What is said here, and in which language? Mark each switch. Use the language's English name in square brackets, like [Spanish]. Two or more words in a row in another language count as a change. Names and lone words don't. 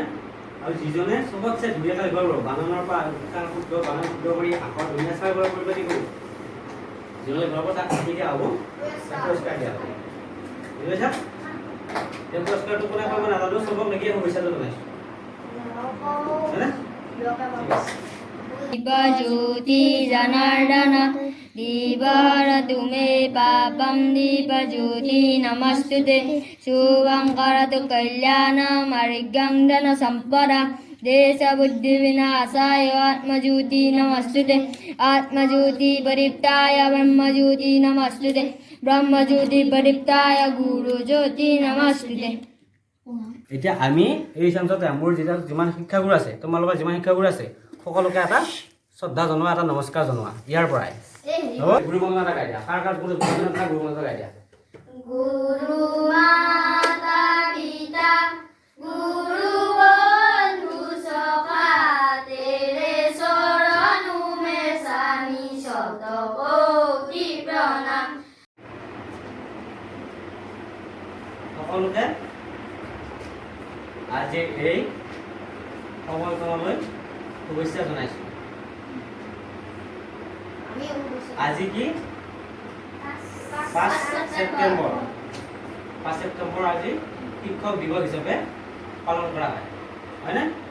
[Assamese] আৰু যিজনে চবতছে ধুনীয়াকৈ লিখিব পাৰিব, বানানৰ পৰা উচ্চাৰণ শুদ্ধ বানান শুদ্ধ কৰি আখৰ ধুনীয়া চাই কৰিব পাৰিব, কি কৰিব যিজনে লিখিব তাক কাটি দিয়া হ'ব, পুৰস্কাৰ দিয়া হ'ব। বুজি পাইছা? এই পুৰস্কাৰটো কোনে পাব নাজানো, চবক লাগি শুভেচ্ছাটো জনাইছোঁ হয়নে? [Sanskrit] दीपज्योति जनार्दन दीपहरतु मे पापं दीपज्योति नमस्तुते शुभं करतु कल्याणं आरोग्यं धनसम्पदा देशबुद्धिविनाशाय आत्मज्योति नमस्तुते आत्मज्योति परिप्ताय ब्रह्मज्योति नमस्तुते ब्रह्मज्योति परिप्ताय गुरुज्योति नमस्तुते। [Assamese] এতিয়া আমি এই চেঞ্চতে মোৰ যিমান শিক্ষাগুৰু আছে, তোমালোকৰ যিমান শিক্ষাগুৰু আছে সকলোকে এটা শ্ৰদ্ধা জনোৱা, এটা নমস্কাৰ জনোৱা ইয়াৰ পৰাই হ'ব। গুৰু বন্দনা এটা গাই দিয়া, কাৰ গুৰু বন্দনা, গুৰু বন্দনা গাই দিয়া। [Hindi] गुरु माता पिता गुरु बंधु सखा तेरे शरणों में सानी शतकोटि प्रणाम। [Assamese] সকলোকে আজি এই সময়কৰণলৈ শুভেচ্ছা জনাইছোঁ। আজি কি 5 ছেপ্টেম্বৰ আজি শিক্ষক দিৱস হিচাপে পালন কৰা হয় হয়নে?